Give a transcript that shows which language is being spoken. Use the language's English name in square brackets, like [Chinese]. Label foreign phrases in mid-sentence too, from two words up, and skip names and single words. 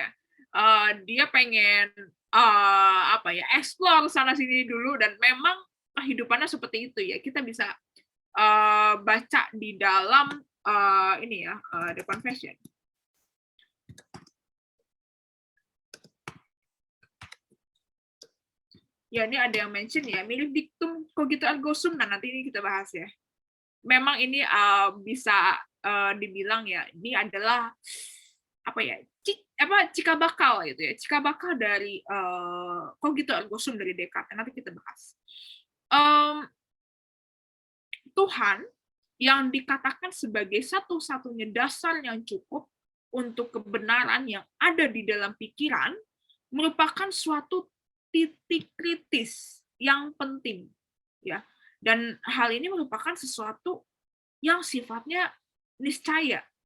[Indonesian] Dia pengen explore sana sini dulu, dan memang kehidupannya seperti itu ya. Kita bisa baca di dalam The Confession. Ya, ini ada yang mention ya, mirip dictum [Latin] cogito ergo sum, [Indonesian] nah nanti ini kita bahas ya. Memang ini bisa dibilang ya, ini adalah cikal bakal gitu ya, cikal bakal dari [Latin] cogito ergo sum [Indonesian] dari Descartes, nanti kita bahas. Tuhan yang dikatakan sebagai satu-satunya dasar yang cukup untuk kebenaran yang ada di dalam pikiran merupakan suatu titik kritis yang penting ya, dan hal ini merupakan sesuatu yang sifatnya niscaya.